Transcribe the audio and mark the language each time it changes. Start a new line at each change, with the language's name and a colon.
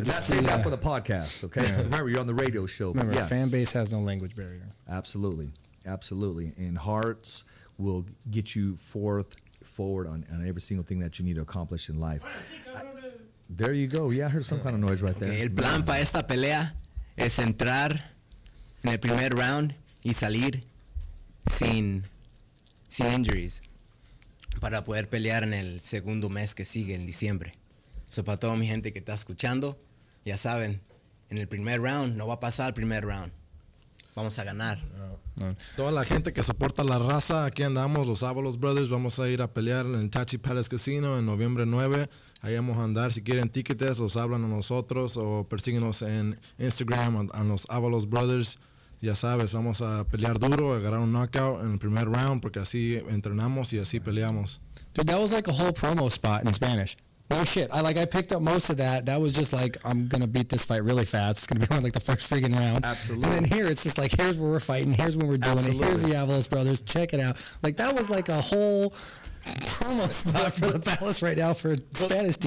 English: Just say that for the podcast, okay? Remember, you're on the radio show. Remember, yeah. fan base has no language barrier. Absolutely. And hearts will get you forward on every single thing that you need to accomplish in life. There you go. Yeah, I heard some kind of noise right there.
Spanish: Okay, el plan para esta pelea es entrar en el primer round y salir sin injuries para poder pelear en el segundo mes que sigue, en diciembre. So, para toda mi gente que está escuchando, ya saben, en el primer round no va a pasar el primer round. Vamos a ganar. Toda la gente que soporta la raza, aquí andamos, los Avalos Brothers. Vamos a ir a pelear en el Tachi Palace Casino en noviembre 9. Ahí vamos a andar. Si quieren tickets, los hablan a nosotros o persíguenos en Instagram a los Avalos Brothers. Ya sabes, vamos a pelear duro, a agarrar un knockout en el primer round porque así entrenamos y así peleamos.
English: Dude, that was like a whole promo spot in Spanish. No shit. I picked up most of that. That was just like, I'm going to beat this fight really fast. It's going to be on like the first friggin' round. Absolutely. And then here, it's just like, here's where we're fighting. Here's when we're doing it. Here's the Avalos Brothers. Check it out. Like, that was like a whole promo spot for the Palace right now for Spanish TV.